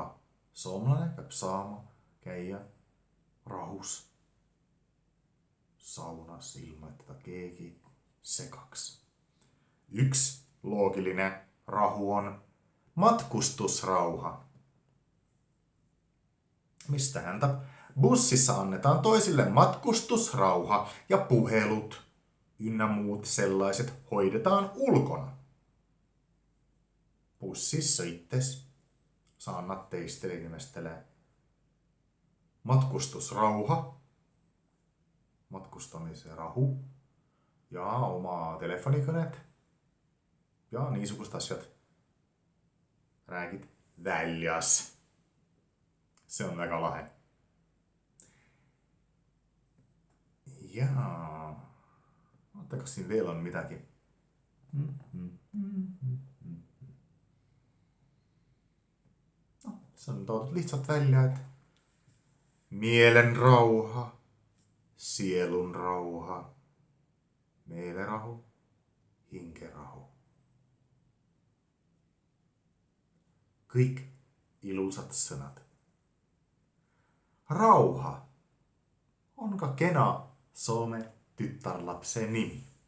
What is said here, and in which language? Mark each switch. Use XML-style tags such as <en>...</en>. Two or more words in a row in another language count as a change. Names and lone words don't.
<et>Soomlane peab saama käia rahus saunas, ilma et teda keegi segaks. Üks loogiline rahu on matkustusrauha. Mis tähendab,</et> <fi>bussissa annetaan toisille matkustusrauha ja puhelut ynnä muut sellaiset hoidetaan ulkona.</fi> <et>bussis sõites saan nad teistele inimestele matkustusrauha, matkustamise rahu ja oma telefonikõned ja niisugust asjad räägid väljas. See on väga lahe. Jaa, oota, kas siin veel on midagi? See on toodud lihtsalt välja, et</et> <fi>mielen rauha, sielun rauha,</fi> <et>meelerahu, hingerahu. Kõik ilusad sõnad. Rauha on ka kena soome tütarlapse nimi.</et>